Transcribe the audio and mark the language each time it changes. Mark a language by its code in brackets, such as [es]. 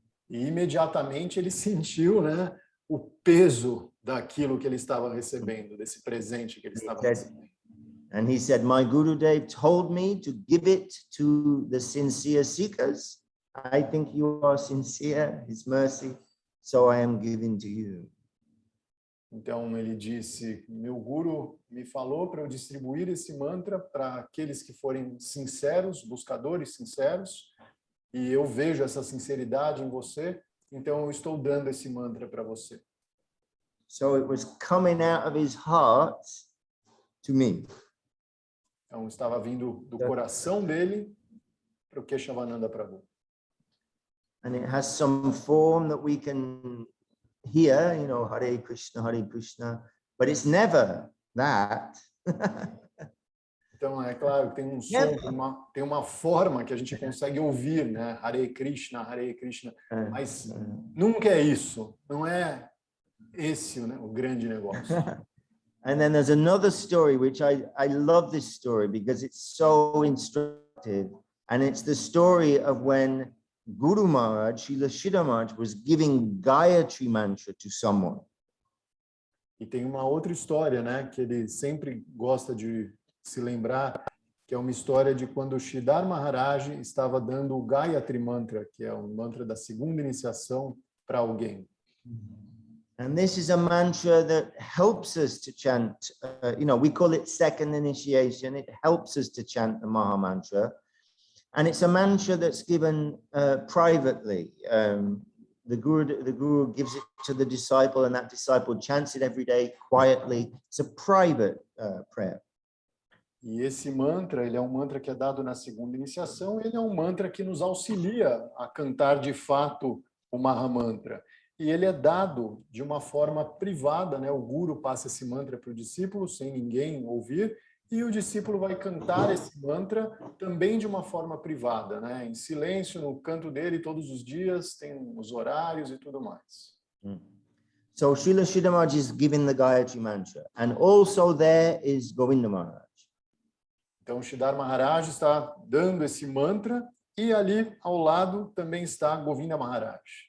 [pt] E imediatamente ele sentiu, né, o peso daquilo que ele estava recebendo, desse presente que ele estava recebendo. [en] And he said, my Gurudev told me to give it to the sincere seekers. I think you are sincere, his mercy, so I am giving to you. [pt] Então ele disse, meu Guru me falou para eu distribuir esse mantra para aqueles que forem sinceros, buscadores sinceros, e eu vejo essa sinceridade em você, então eu estou dando esse mantra para você. [en] So it was coming out of his heart to me. [pt] Então estava vindo do coração dele para o Keshavananda Prabhu. [en] And it has some form that we can hear, you know, Hare Krishna, but it's never that. [pt] Então, é claro, tem um som, tem uma forma que a gente consegue ouvir, né? Hare Krishna, mas nunca é isso, não é esse, né, o grande negócio. [en] And then there's another story, which I love this story because it's so instructive. And it's the story of when Guru Maharaj, Srila Shridhar Maharaj, was giving Gayatri mantra to someone. [pt] E tem uma outra história, né, que ele sempre gosta de se lembrar, que é uma história de quando Sridhar Maharaj estava dando o Gayatri Mantra, que é um mantra da segunda iniciação, para alguém. [en] And this is a mantra that helps us to chant, we call it second initiation. It helps us to chant the Maha Mantra. And it's a mantra that's given privately. The guru gives it to the disciple, and that disciple chants it every day quietly. It's a private prayer. [pt] E esse mantra, ele é um mantra que é dado na segunda iniciação, ele é um mantra que nos auxilia a cantar de fato o Maha Mantra. E ele é dado de uma forma privada, né? O guru passa esse mantra para o discípulo, sem ninguém ouvir, e o discípulo vai cantar esse mantra também de uma forma privada, né? Em silêncio, no canto dele, todos os dias, tem os horários e tudo mais. [en] So Srila Shridhar Maharaj is giving the Gayatri Mantra, and also there is Govinda Maharaj. [pt] Então, Sridhar Maharaj está dando esse mantra, e ali ao lado também está Govinda Maharaj.